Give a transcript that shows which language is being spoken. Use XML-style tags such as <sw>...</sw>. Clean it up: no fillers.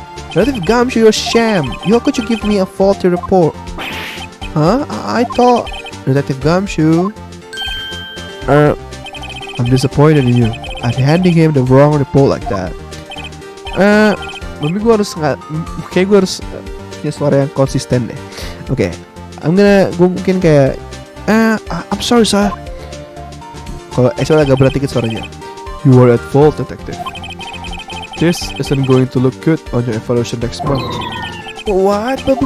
<en>Detective Gumshoe, you're sham. How could you give me a faulty report? Huh? I thought... Detective Gumshoe. I'm disappointed in you. I'm handing him the wrong report like that.</en> <id>Mungkin gue harus punya suara yang konsisten deh. Okay. Gue mungkin kayak</id> <en>I'm sorry, sir.</en> <id>Kalau soalnya agak berat dikit suaranya.</id> <en>You are at fault, detective. This isn't going to look good on your evaluation next month. What?</en>